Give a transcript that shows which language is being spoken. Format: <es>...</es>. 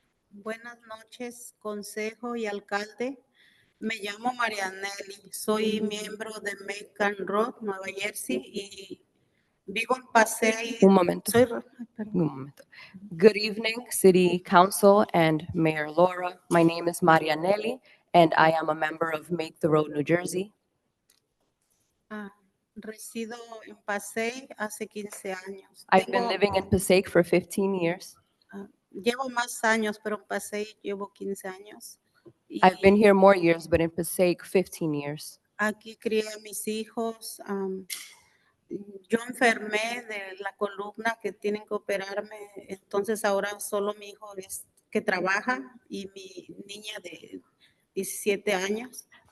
<es>Buenas noches, consejo y alcalde. Me llamo Marianelli, soy miembro de Macon Road, Nueva Jersey, y vivo en Passaic. Un momento. Soy, Un momento.</es> <en>Good evening, City Council and Mayor Laura. My name is Marianelli, and I am a member of Make the Road, New Jersey.</en> <es>Resido en Passaic hace 15 años.</es> <en>I've been living in Passaic for 15 years.</en> <es>Llevo más años, pero en Passaic llevo 15 años. Y</es> <en>I've been here more years, but in Passaic, 15 years.</en> <es>aquí crié a mis hijos. Yo enfermé de la columna que tienen que operarme, entonces ahora solo mi hijo es que trabaja y mi niña de 17 años.</es>